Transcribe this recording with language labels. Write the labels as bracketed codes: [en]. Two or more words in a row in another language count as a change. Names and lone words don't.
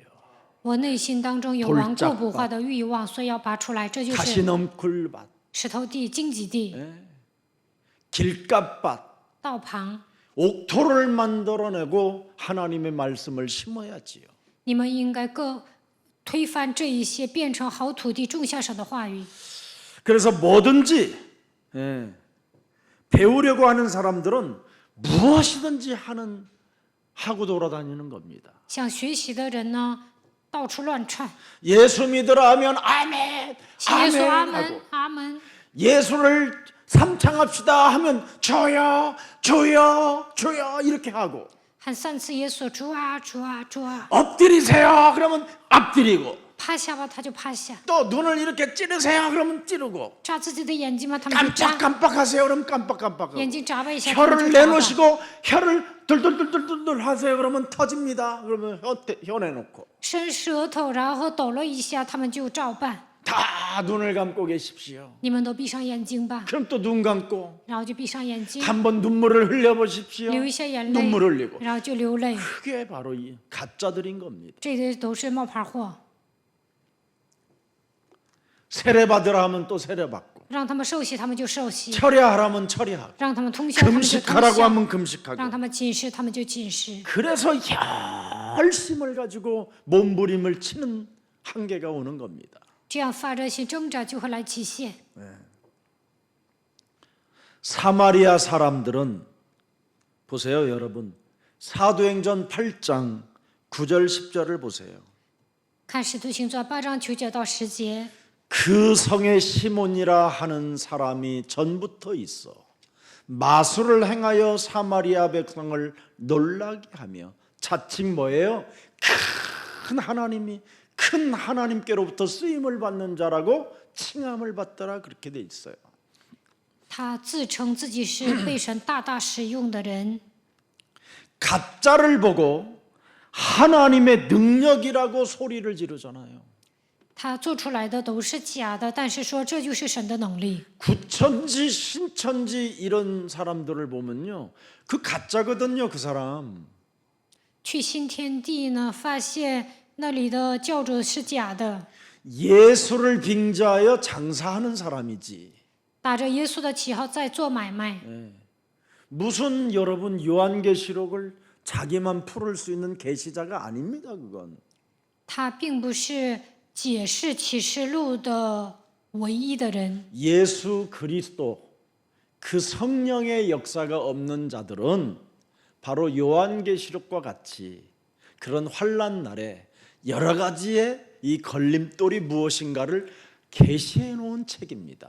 [zh] 我内心当中有顽固不化的欲望，所以要拔出来。这就 [ko] 다시 [zh] 是 [ko] 넘굴밭, [zh] 石头地、荆棘地、 [ko] 길가밭, [zh] 道旁。 [ko] 옥토를 만들어내고 하나님의 말씀을 심어야지요. [zh] 你们应该各推翻这一些，变成好土地，种下神的话语。 [ko] 그래서 뭐든지 배우려고 하는 사람들은 무엇이든지 하고 돌아다니는 겁니다. [zh] 想学习的人呢，到处乱窜。 [ko] 예수 믿으라 하면 아멘, [zh] 信耶稣，阿 [ko] 아멘 [zh] 门 [ko] 하고 ， [zh] 阿门。 [ko] 예수를 삼창합시다 하면 주여, 주여, 주여 이렇게 하고 [zh] 喊3次耶稣，主啊，主啊，主啊！ [ko] 엎드리세요 그러면 엎드리고 [zh] 趴下吧，他就趴下； [ko] 또 눈을 이렇게 찌르세요 그러면 찌르고 [zh] 眨自己的眼睛吧，他们就眨； [ko] 깜빡깜빡하세요 그러면 깜빡깜빡하고 [zh] 眼睛眨巴一下，他们 [ko] 혀를 [zh] 就眨巴。 [ko] 내놓으시고 혀를 돌돌돌돌돌 하세요 그러면 터집니다. 그러면 혀 내놓고 [zh] 伸舌头，然后抖了一下，他们就照办。 [ko] 다 눈을 감고 계십시오. [zh] 你们都闭上眼睛吧， [ko] 그럼 또 눈 감고 [zh] 然后就闭上眼睛， [ko] 한번 눈물을 흘려보십시오. [zh] 流一下眼泪， [ko] 눈물 흘리고 [zh] 然后就流泪。 [ko] 그게 바로 이 가짜들인 겁니다. [zh] 这些都是冒牌货， [ko] 세례받으라 하면 또 세례받고 [zh] 让他们受洗，他们就受洗； [ko] 철야하라면 철야하고 [zh] 让他们通宵，他们就通 [ko] 금식하라고 [zh] 宵； [ko] 하면 [zh] 让 [ko] 금식하고 [zh] 他们禁食，他们就禁食。 [ko] 그래서 열심을 가지고 몸부림을 치는 한계가 오는 겁니다. [zh] 这样发热心挣扎，就会来极限。 [ko] 사마리아 사람들은 보세요 여러분 사도행전 8장 9절 10절을 보세요. [zh] 看使徒行传8章9节到10节， [ko] 그 성에 시몬이라 하는 사람이 전부터 있어 마술을 행하여 사마리아 백성을 놀라게 하며 자칭 뭐예요? 큰 하나님께로부터 쓰임을 받는 자라고 칭함을 받더라 그렇게 돼 있어요. [zh] 他自称自己是被神大大使用的人。 [ko] 가짜를 보고 하나님의 능력이라고 소리를 지르잖아요. [zh] 他做出来的都是假的，但是说这就是神的能力。 [ko] 구천지 신천지 이런 사람들을 보면요 그 가짜거든요. 그 사람 [zh] 去新天地呢，发现那里的教主是假的， [ko] 예수를 빙자하여 장사하는 사람이지 [zh] 打着耶稣的旗号在做买卖。 [ko] 무슨 여러분 요한계시록을 자기만 풀을 수 있는 계시자가 아닙니다. 그건 [zh] 他并不是解释启示录的唯一的人。 [ko] 예수 그리스도 그 성령의 역사가 없는 자들은 바로 요한계시록과 같이 그런 환난 날에 여러 가지의 이 걸림돌이 무엇인가를 계시해 놓은 책입니다.